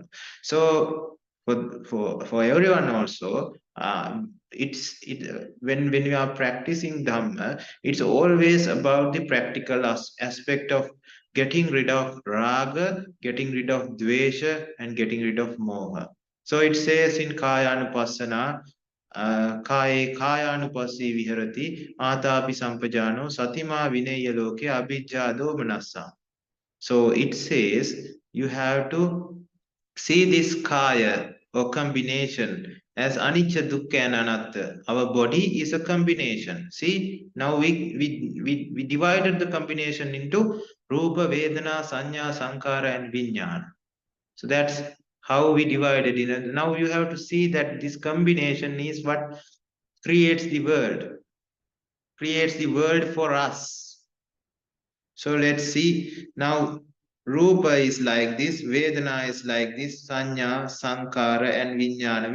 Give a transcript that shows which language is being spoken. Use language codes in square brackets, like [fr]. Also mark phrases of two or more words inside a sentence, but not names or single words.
[en] So for everyone also, when you are practicing Dhamma, it's always about the practical aspect of getting rid of raga, getting rid of dvesha, and getting rid of moha. So it says in Kayanupassana, [pi] kaye kayanupassi viharati atapi sampajano satima vinaya loke abhijjado manassa. [en] So it says you have to see this kaya or combination as [pi] anicca, dukkha [en] and anatta. Our body is a combination. See, now we divided the combination into [pi] rupa, vedana, sanya, sankara [en] and vijnana. So that's how we divided it. Now you have to see that this combination is what creates the world for us. So let's see now. Rupa is like this, Vedana is like this, [pi] Sanya, Sankara, and Vijnana.